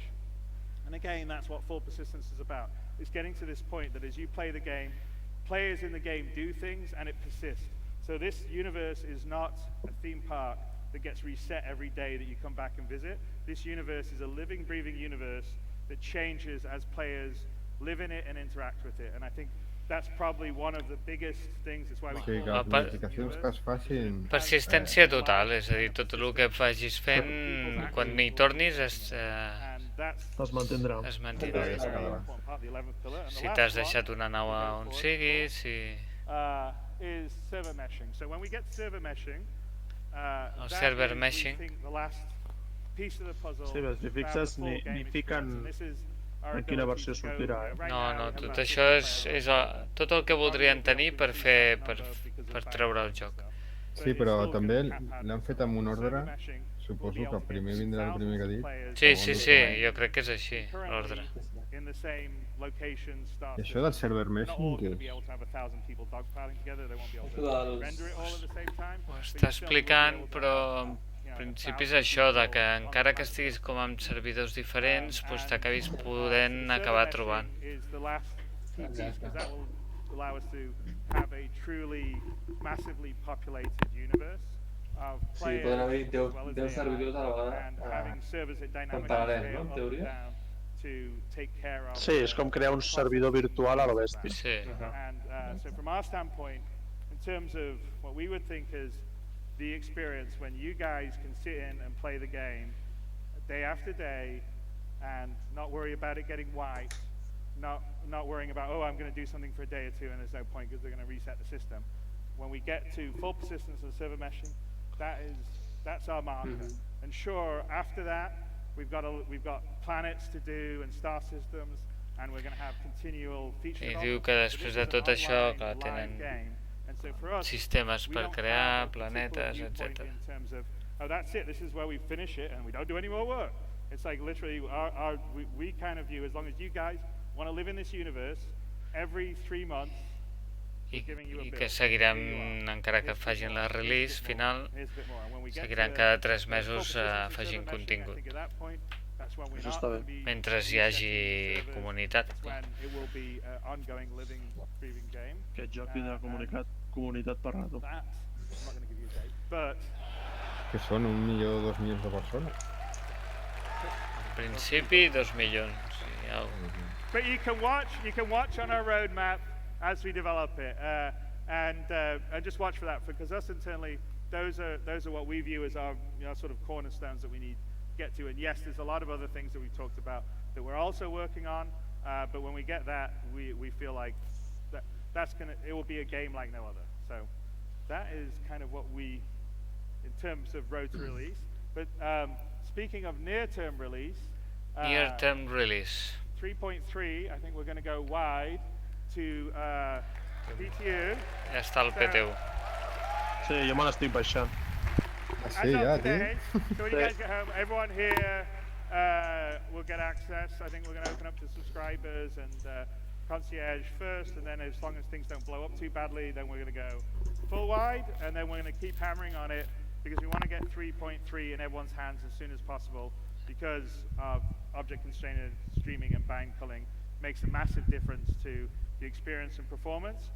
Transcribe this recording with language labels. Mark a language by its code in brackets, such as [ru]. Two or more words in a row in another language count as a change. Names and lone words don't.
[en] And again, that's what full persistence is about. It's getting to this point that as you play the game, players in the game do things and it persists. So this universe is not a theme park that gets reset every day that you come back and visit. This universe is a living, breathing universe that changes as players live in it and interact with it. And I think that's probably one of the biggest things. That's why we [ca] O sigui que [en] call [ca] les [en] it [ca] modificacions que es facin... Persistència total, és a dir, tot el que vagis fent, quan hi tornis es mantindrà. mantindrà. Es quedarà. Si t'has deixat una nau on sigui, si... [en] Is server meshing. So when we get server meshing, that server is, we meshing. think, the last piece of the puzzle. [ca] Sí, si fixes, [en] to have the full [ca] ni [en] game [ca] fiquen [en] experience. And this is our [ca] en quina [en] ability [ca] versió [en] to go, [ca] sortirà, eh? [en] right [ca] No, [en] now [ca] no, [en] we have [ca] tot [en] about [ca] això [en] 50 [ca] és [en] players. [ca] tot el que voldrien tenir per fer, per treure el joc. Sí, però també l'han fet amb un ordre, suposo que primer vindrà el primer que ha dit. Sí, sí, sí, jo crec que és així, l'ordre. [en] In the same location, [ca] I això del [en] server meshing, [ca] què és? Ho està explicant, però en principi és això, de que encara que estiguis com amb servidors diferents, doncs t'acabis podent acabar trobant. [en] Allow us to have a truly massively populated universe of [ca] Sí, [en] players [ca] poden haver [en] as well as [ca] 10 servidors a la [en] and [ca] vegada [en] having servers that [ca] en [en] dynamically [ca] paral·lel, [en] scale [ca] no, en [en] up and [ca] teoria? [en] down to take care of [ca] Sí, és com crear un servidor virtual a lo bèstia. Sí. [en] And so from our standpoint, in terms of what we would think is the experience when you guys can sit in and play the game day after day and not worry about it getting white, not worrying about, oh, I'm going to do something for a day or two and there's no point because they're going to reset the system. When we get to full persistence and server meshing, that's our marker. And sure, after that, we've got planets to do and star systems, and we're going to have continual feature [ca] I [en] development. [ca] diu que després de tot això, clar, [en] Online [ca] tenen [en] game And so for us, [ca] sistemes [en] we [ca] per [en] don't [ca] crear [en] have a particular [ca] planetes, [en] viewpoint [ca] etc. [en] in terms of, oh, that's it, this is where we finish it and we don't do any more work. It's like literally, we kind of view, as long as you guys want to live in this universe, every 3 months, [ca] I que seguirem, encara que facin la release final, seguiran cada 3 mesos afegint contingut, Això està bé. mentre hi hagi comunitat. Aquest joc tindrà comunitat per rato. Que són 1 milió o 2 milions de persones. En principi 2 milions. [en] But you can watch on our roadmap as we develop it, and just watch for that, because us internally, those are what we view as our sort of cornerstones that we need to get to. And yes, there's a lot of other things that we've talked about that we're also working on, but when we get that, we feel like it will be a game like no other. So that is kind of what we, in terms of road to release. But speaking of near-term release, Near-term release. 3.3, I think we're going to go wide to PTU. [ca] Ja està el PTU. Sí, jo me l'estic baixant. Sí, ja, [en] today, [ca] tio. [en] so when you guys get home, everyone here will get access. I think we're going to open up to subscribers and concierge first, and then as long as things don't blow up too badly, then we're going to go full wide, and then we're going to keep hammering on it because we want to get 3.3 in everyone's hands as soon as possible, because of object constrained streaming and bang culling makes a massive difference to the experience and performance.